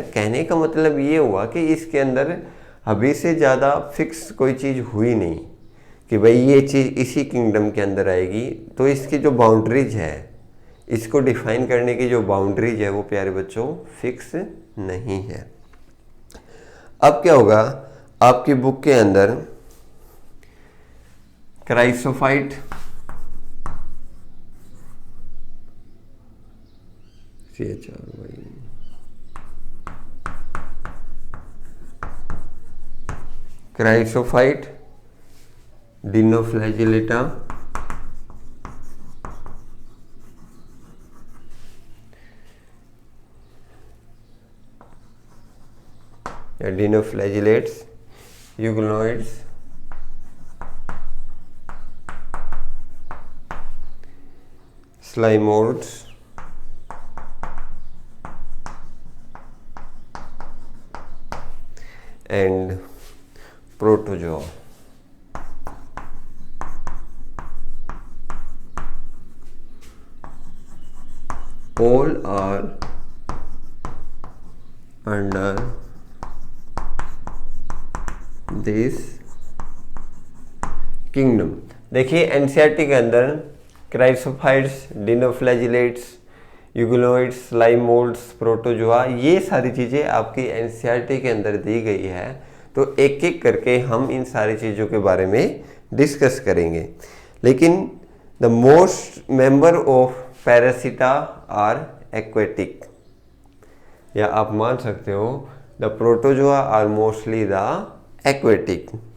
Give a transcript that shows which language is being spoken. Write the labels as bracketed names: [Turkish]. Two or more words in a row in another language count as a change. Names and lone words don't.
[Hindi] कहने का मतलब ये हुआ कि इसके अंदर अभी से ज़्यादा फिक्स कोई चीज़ हुई नहीं कि भाई ये चीज़ इसी किंगडम के अंदर आएगी। तो इसकी जो बाउंड्रीज है, इसको डिफाइन करने की जो बाउंड्रीज है वो प्यारे बच्चों फिक्स नहीं है। अब क्या होगा, आपकी बुक के अंदर क्राइसोफाइट, क्राइसोफाइट, डिनोफ्लैजिलेटा, या डिनोफ्लैजिलेट्स, यूग्लोइड्स, स्लाइमोल्ड्स, [English] and protozoa. All are under this kingdom। [Hindi] देखिए एनसीईआरटी के अंदर क्राइसोफाइट्स, डिनोफ्लैजिलेट्स, यूग्लोइड्स, स्लाइमोल्ड्स, प्रोटोजोआ, ये सारी चीज़ें आपकी एनसीईआरटी के अंदर दी गई है। तो एक एक करके हम इन सारी चीज़ों के बारे में डिस्कस करेंगे। [English] लेकिन the most member of parasita are aquatic, [Hindi] या आप मान सकते हो [English] the protozoa are mostly the aquatic.